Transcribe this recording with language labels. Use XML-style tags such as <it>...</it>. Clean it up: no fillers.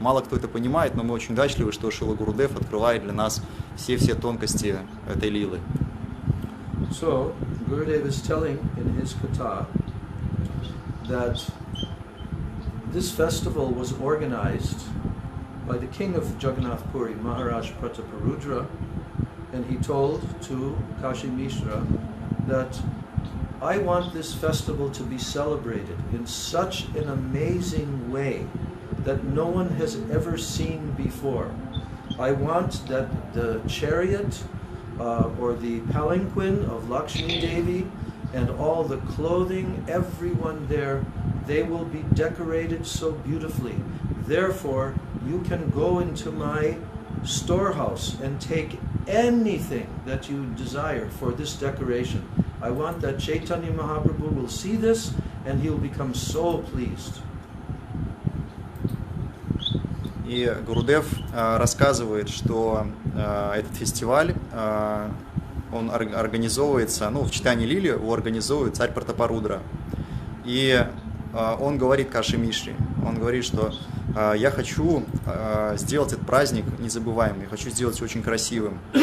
<ru>Мало кто это понимает, но мы очень удачливы, что Шрила Гурудев открывает для нас все тонкости этой лилы.</ru> <en>So, Gurudev is telling in his Katha that this festival was organized by the king of Jagannath Puri, Maharaj Prataparudra, and he told to Kashi Mishra that I want this festival to be celebrated in such an amazing way that no one has ever seen before. I want that the chariot or the palanquin of Lakshmi Devi and all the clothing, everyone there, they will be decorated so beautifully. Therefore, you can go into my storehouse and take anything that you desire for this decoration. I want that Chaitanya Mahaprabhu will see this and he will become so pleased.</en> <ru>И Гурудев рассказывает, что этот фестиваль, он организовывается, ну, в читании Лили его организовывает царь Пратапарудра. И он говорит Каши Мишре, он говорит, что я хочу сделать этот праздник незабываемым, я хочу сделать его очень красивым.</ru>